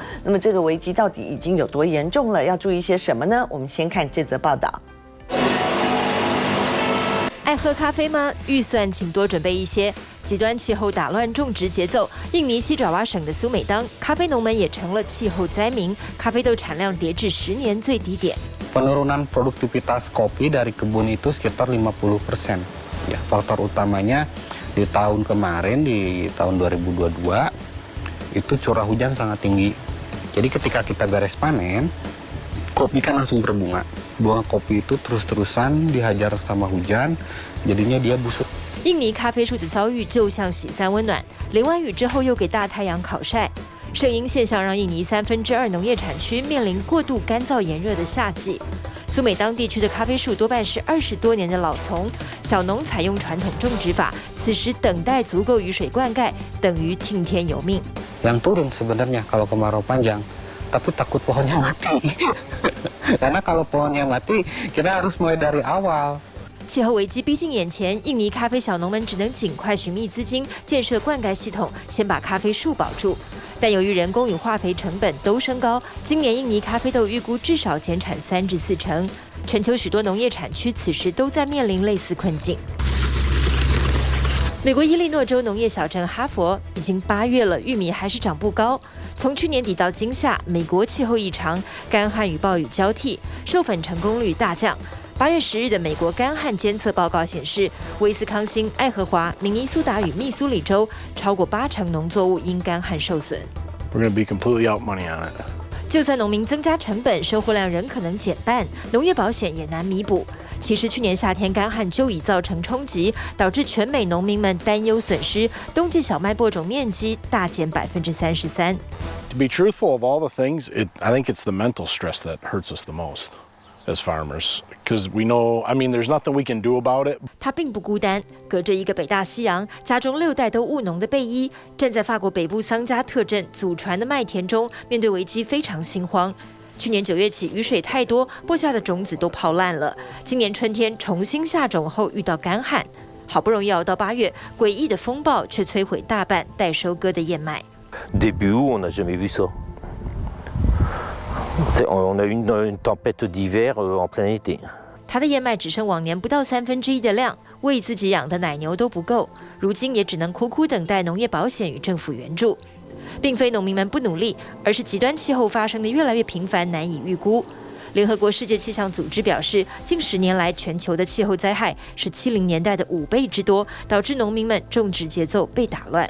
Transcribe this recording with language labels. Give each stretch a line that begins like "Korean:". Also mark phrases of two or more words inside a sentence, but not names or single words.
Chinese: 那么这个危机到底已经有多严重了？要注意些什么呢？我们先看这则报道。爱喝咖啡吗？预算请多准备一些。极端气候打乱种植节奏，印尼西爪哇省的苏美当咖啡农们也成了气候灾民，咖啡豆产量跌至10年最低点。
Indonesian: Penurunan produktivitas kopi dari kebun itu sekitar 50%. Ya, faktor utamanya di tahun kemarin di tahun 2022 itu curah hujan sangat tinggi. Jadi ketika kita beres panen, kopi kan langsung berbunga. Bunga kopi itu terus-terusan dihajar sama hujan, jadinya dia busuk.
Chinese: 印尼咖啡树的遭遇就像洗三温暖，淋完雨之后又给大太阳烤晒。圣婴现象让印尼2/3农业产区面临过度干燥炎热的夏季。苏美当地区的咖啡树多半是20多年的老丛，小农采用传统种植法，此时等待足够雨水灌溉，等于听天由命。
Indonesian: Yang turun sebenarnya kalau kemarau panjang, tapi takut pohonnya mati. Karena kalau pohonnya mati, kita harus mulai dari awal.
Chinese: 气候危机逼近眼前，印尼咖啡小农们只能尽快寻觅资金，建设灌溉系统，先把咖啡树保住。但由于人工与化肥成本都升高，今年印尼咖啡豆预估至少减产3至4成。全球许多农业产区此时都在面临类似困境。美国伊利诺州农业小镇哈佛已经8月了，玉米还是长不高。从去年底到今夏，美国气候异常，干旱与暴雨交替，授粉成功率大降。8月10日的美国干旱监测报告显示，威斯康星、爱荷华、明尼苏达与密苏里州超过80%农作物因干旱受损。
English: We're going to be completely out money on it.
Chinese: 就算农民增加成本，收获量仍可能减半，农业保险也难弥补。其实去年夏天干旱就已造成冲击，导致全美农民们担忧损失，冬季小麦播种面积大减33%。
English: To be truthful of all the things, I think it's the mental stress that hurts us the most as farmers. Because we know, I mean, there's nothing we can do about it.
Chinese: 他并不孤单，隔着一个北大西洋，家中6代都务农的贝伊，站在法国北部桑加特镇祖传的麦田中，面对危机非常心慌。去年9月起，雨水太多，播下的种子都泡烂了。今年春天重新下种后遇到干旱，好不容易熬到8月，诡异的风暴却摧毁大半待收割的燕麦。
French: Début août, on n'a jamais vu ça. On a eu une tempête d'hiver en plein été.
Chinese: 他的燕麦只剩往年不到1/3的量，喂自己养的奶牛都不够，如今也只能苦苦等待农业保险与政府援助。并非农民们不努力，而是极端气候发生的越来越频繁，难以预估。联合国世界气象组织表示，近10年来全球的气候灾害是70年代的5倍之多，导致农民们种植节奏被打乱。